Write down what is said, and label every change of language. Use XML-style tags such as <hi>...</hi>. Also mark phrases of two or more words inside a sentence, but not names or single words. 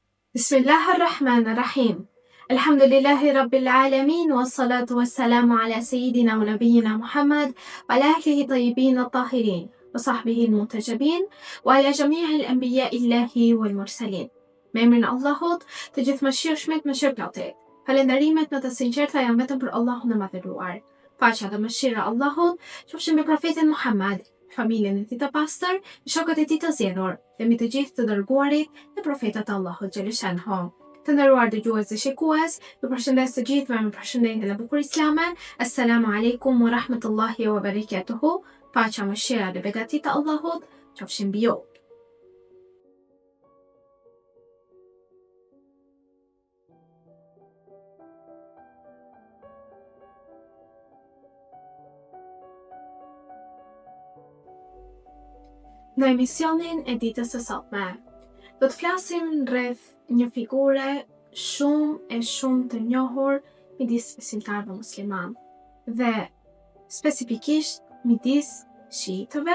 <ar>بسم الله الرحمن الرحيم. الحمد لله رب العالمين والصلاة والسلام على سيدنا ونبينا محمد وعلى آله الطيبين الطاهرين وصحبه المنتجبين وعلى جميع أنبياء الله والمرسلين.</ar> <sq>Me emrin e Allahut, të gjithëmëshirshmit mëshirëplotit. Falënderimet në të sinqerta janë vetëm për Allahun e madhëruar. Paqja dhe mëshira e Allahut qofshin mbi profetin Muhammad, familjen e tij të pastër, shokët e tij të zgjedhur, dhe mbi të gjithë të dërguarit dhe profetët e Allahut xhaleshanhu. Të nderuar dëgjues dhe shikues, ju përshëndes të gjithëve me përshëndetjen e bukur islame.</sq> <ar>السلام عليكم ورحمة الله وبركاته.</ar> <sq>Paqja, mëshira dhe begatitë e Allahut qofshin mbi ju. Në emisionin e ditës së sotme, do të flasim rreth një figure shumë të njohur midis besimtarëve musliman dhe specifikisht midis shiitëve.</sq>